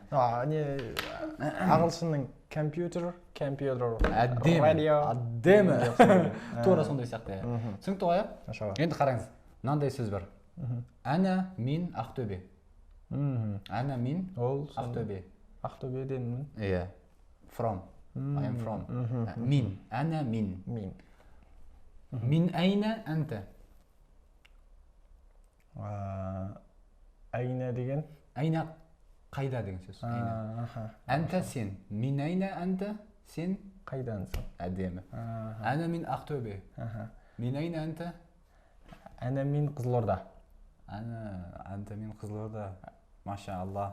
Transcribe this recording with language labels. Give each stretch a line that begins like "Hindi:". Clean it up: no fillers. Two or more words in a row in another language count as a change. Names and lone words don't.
Kazakh: Ағылшынның компьютер. Әдемі. Тура сондай сияқты. Түсінікті ғой? Енді қараңыз. Мынандай сөз бар. Ана мен Ақтөбе.
Arabic: أنا من Ақтөбе.
Kazakh: Ақтөбеденмін. Иә.
English: From. I am from.
Arabic: من. أنا من. من أين أنت.
Kazakh: Айна деген? Айна қайда деген сөз. Анта сен.
Arabic: من أين أنت сен
Kazakh: қайдансың?
Arabic: Әдемі. أنا من Ақтөбе. من أين أنت? Ана min Қызылорда. أنت من Қызылорда. ما شاء الله.